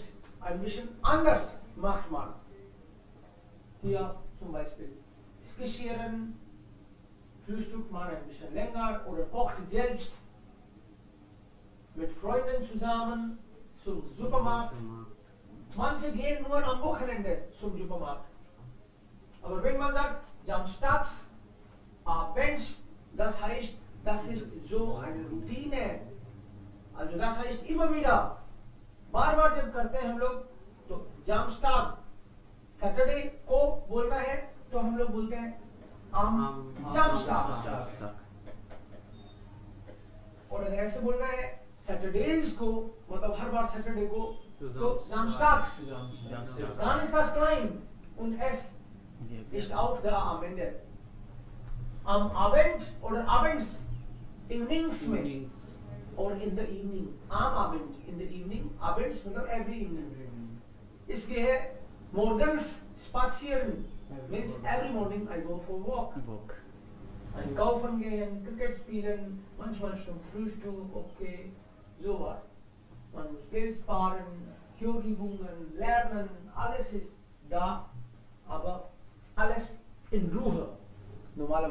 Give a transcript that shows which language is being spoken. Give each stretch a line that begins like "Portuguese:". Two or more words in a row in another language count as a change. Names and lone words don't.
German: Ein bisschen anders macht man. Hier zum Beispiel skizzieren, frühstückt man ein bisschen länger oder kocht selbst mit Freunden zusammen zum Supermarkt. Manche gehen nur am Wochenende zum Supermarkt. Aber wenn man sagt, samstags, abends, das heißt, das ist so eine Routine. Also das heißt immer wieder,
Hindi: बार बार जब करते हैं हम लोग तो जामस्टाग सैटरडे को बोलना है तो हम लोग बोलते हैं जामस्टाग, और अगर ऐसे बोलना है सैटरडेज को, मतलब हर बार सैटरडे को, तो जामस्टाग्स.
German: Dann ist das klein und es ist auch da am Ende. Am Abend oder abends,
English: evenings में, or in the evening,
German: am Abend,
English: in the evening, abends मतलब every evening.
Hindi: इसके है
German: morgens spazieren,
English: means every morning I go for walk.
German: Einkaufen gehen, Cricket spielen, manchmal zum Frühstück, okay, sowas. Man muss Geld sparen, Theorieübungen, lernen, alles ist da, aber alles in Ruhe, normalerweise.